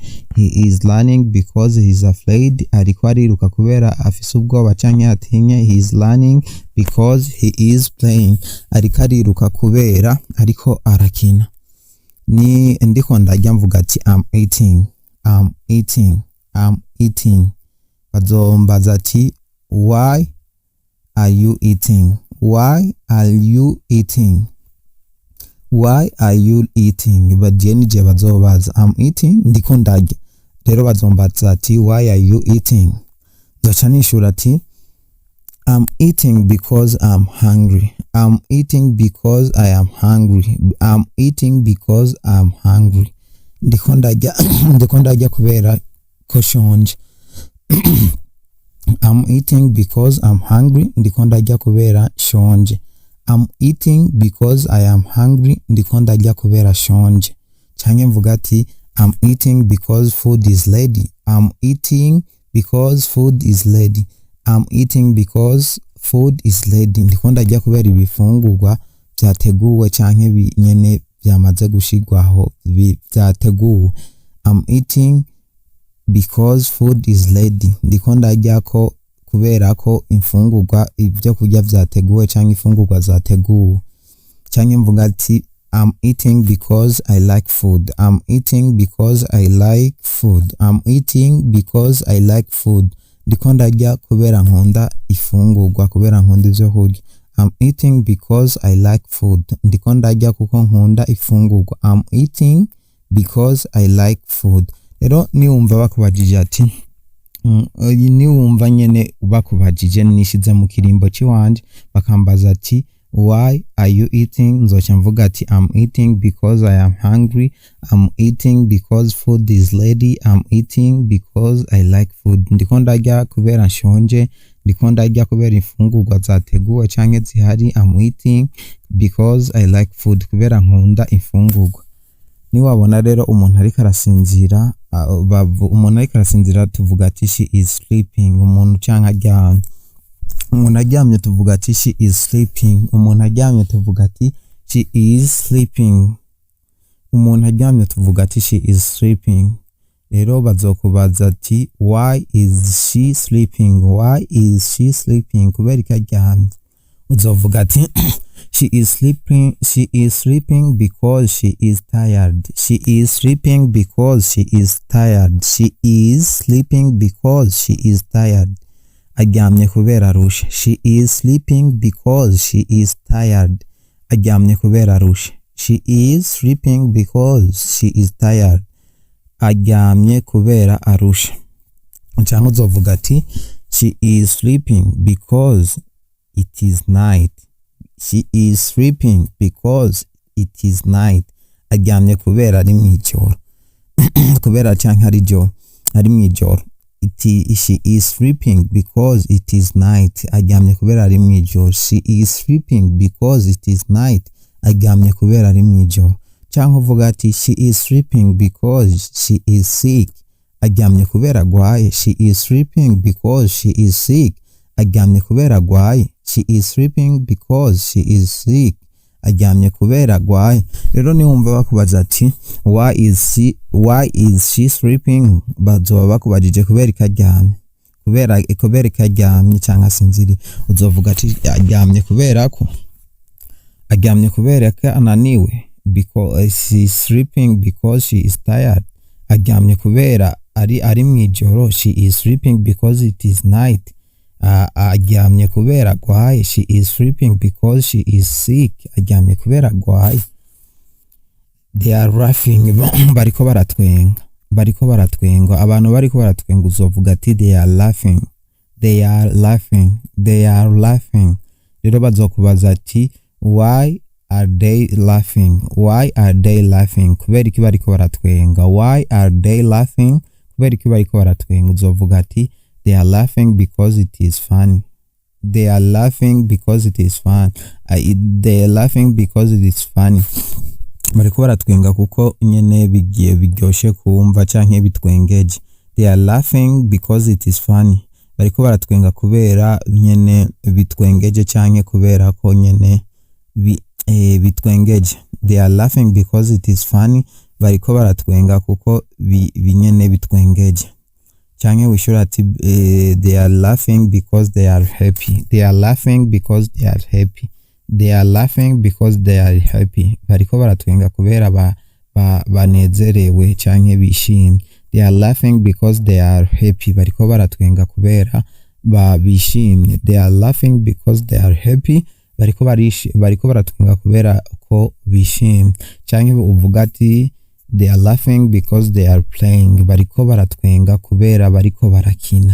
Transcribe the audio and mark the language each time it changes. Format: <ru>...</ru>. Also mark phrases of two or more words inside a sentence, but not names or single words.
<en>He is learning because he is afraid,</en> <rn>ariko ariruka kubera afise ubwoba canke atinye.</rn> <en>He is learning because he is playing,</en> <rn>ariko ariruka kubera ariko arakina. Ni ndiko ndarya mvuga ati</rn> <en>I'm eating, I'm eating, I'm eating.</en> <rn>Bazombaza ati</rn> <en>why are you eating, why are you eating,</en> <rn>why are you eating. Bagiye nije bazobaza</rn> <en>I'm eating,</en> <rn>ndiko ndarya. Rero bazombaza ati</rn> <en>why are you eating,</en> <rn>zoca nishura ati</rn> <en>I'm eating because I'm hungry, I'm eating because I am hungry, I'm eating because I'm hungry.</en> <rn>Ndiko ndarya kubera ko nshonje.</rn> <en>I'm eating because I'm hungry,</en> <rn>ndiko ndarya kubera nshonje.</rn> <en>I'm eating because I am hungry,</en> <rn>ndiko ndarya kubera nshonje. Canke mvuga ati</rn> <en>I'm eating because food is ready, I'm eating because food is ready, I'm eating because food is ready.</en> <rn>Ndiko ndarya kubera ibifungurwa vyateguwe canke nyene byamaze gushigwaho vyateguwe.</rn> <en>I'm eating because food is ready,</en> <rn>ndiko ndarya ko kubera ko imfungurwa ibyo kurya vyateguwe canke imfungurwa zateguwe. Canke mvuga ati</rn> <en>I'm eating because I like food, I'm eating because I like food, I'm eating because I like food.</en> <rn>Ndiko ndarya kubera nkunda ifungurwa, kubera nkunda ivyo kurya.</rn> <en>I'm eating because I like food.</en> <rn>Ndiko ndarya kuko nkunda ifungurwa.</rn> <en>I'm eating because I like food.</en> <rn>Rero niwumva bakubajije ati niwumva nyene bakubajije nishize mu kirimbo ciwanje bakambaza ati</rn> <en>why are you eating,</en> <rn>nzoca mvuga ati</rn> <en>I'm eating because I am hungry. I'm eating because food is ready. I'm eating because I like food.</en> <rn>Ndiko ndarya kubera anshonje, ndiko ndarya kubera ifungurwa zateguwe canke zihari.</rn> <en>I'm eating because I like food,</en> <rn>kubera nkunda ifungurwa. Niwabona rero umuntu ariko arasinzira, umuntu ariko arasinzira tuvuga ati</rn> <en>she is sleeping.</en> <rn>Umuntu canke aryamye, umuntu aryamye tuvuga ati</rn> <en>she is sleeping.</en> <rn>Umuntu aryamye tuvuga ati</rn> <en>she is sleeping.</en> <rn>Umuntu aryamye tuvuga ati</rn> <en>she is sleeping.</en> <rn>Rero bazokubaza ati</rn> <en>why is she sleeping? Why is she sleeping?</en> <rn>Kubera ko aryamye uzovuga ati</rn> <en>she is sleeping because she is tired. She is sleeping because she is tired. She is sleeping because she is tired.</en> <rn>Aryamye kubera arushe.</rn> <en>She is sleeping because she is tired.</en> <rn>Aryamye kubera arushe.</rn> <en>She is sleeping because she is tired.</en> <rn>Aryamye kubera arushe. Cyangwa uzovuga ati</rn> <en>she is sleeping because it is night. She is sleeping because it is night.</en> <rn>Aryamye kubera ari mwijoro. Kubera canke ari mwijoro.</rn> <en>She is sleeping because it is night.</en> <rn>Aryamye kubera ari mwijoro.</rn> <en>She is sleeping because it is night.</en> <rn>Aryamye kubera ari mwijoro. Canke uvuga ati</rn> <en>she is sleeping because she is sick.</en> <rn>Aryamye kubera agwaye.</rn> <en>She is sleeping because she is sick.</en> <rn>Aryamye kubera agwaye.</rn> <en>She is sleeping because she is sick.</en> <rn>Aryamye kubera agwaye. Rero niwumva bakubaza ati</rn> <en>why is she sleeping,</en> <rn>bazoba bakubajije kubera ikaryamye. Kubera ikaryamye cyangwa asinziriye uzovuga ati aryamye kubera ko ananiwe,</rn> <en>because she is sleeping because she is tired.</en> <rn>Aryamye kubera ari mwijoro.</rn> <en>She is sleeping because it is night.</en> <rn>Aryamye kubera agwaye.</rn> <en>She is sleeping because she is sick.</en> <rn>Aryamye kubera agwaye.</rn> <en>They are laughing.</en> <rn>Bariko baratwenga. Abantu bariko baratwenga uzovuga ati</rn> <en>they are laughing. They are laughing.</en> <rn>Rero bazokubaza ati</rn> <en>why are they laughing? Why are they laughing?</en> <rn>Kubera iki bariko baratwenga?</rn> <en>Why are they laughing?</en> <rn>Kubera iki bariko baratwenga uzovuga ati</rn> <en>they are laughing because it is funny. They are laughing because it is fun. They are laughing because it is funny.</en> <rn>Bariko baratwenga kuko nyene bigiye biryoshe kumva canke bitwengeje.</rn> <en>They are laughing because it is funny.</en> <rn>Bariko baratwenga kubera nyene bitwengeje canke kubera ko nyene bitwengeje.</rn> <en>They are laughing because it is funny.</en> <rn>Bariko baratwenga kuko binyene bitwengeje. Canke wishura ati</rn> <en>they are laughing because they are happy. They are laughing because they are happy. They are laughing because they are happy.</en> <rn>Bariko baratwenga kubera banezerewe canke bishimye.</rn> <en>They are laughing because they are happy.</en> <rn>Bariko baratwenga kubera bishimye.</rn> <en>They are laughing because they are happy.</en> <rn>Bariko baratwenga kubera ko bishimye. Canke uvuga ati</rn> <en>they are laughing because they are playing.</en> <rn>Bariko baratwenga kubera bariko barakina.</rn>